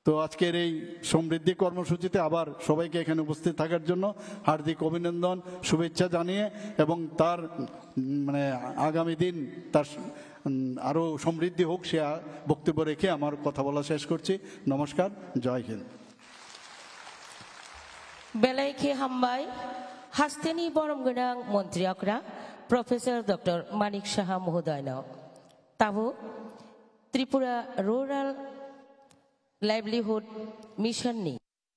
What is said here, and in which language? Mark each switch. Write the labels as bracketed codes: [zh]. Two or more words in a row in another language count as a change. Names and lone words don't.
[bn] তো আজকের এই সমৃদ্ধি কর্মসূচিতে আবার সবাইকে এখানে উপস্থিত থাকার জন্য হার্দিক অভিনন্দন, শুভেচ্ছা জানিয়ে এবং তার মানে আগামী দিন তার আরও সমৃদ্ধি হোক সে বক্তব্য রেখে আমার কথা বলা শেষ করছি। নমস্কার, জয় হিন্দ। [trk] बेलायखे हामबाय हास्तेनि बरम गोनां मन्त्रि अक्रा प्रफेसर डॉक्टर मानिक साहा महोदयनो ताबो त्रिपुरा रूरल लाइवलीहुड मिशननि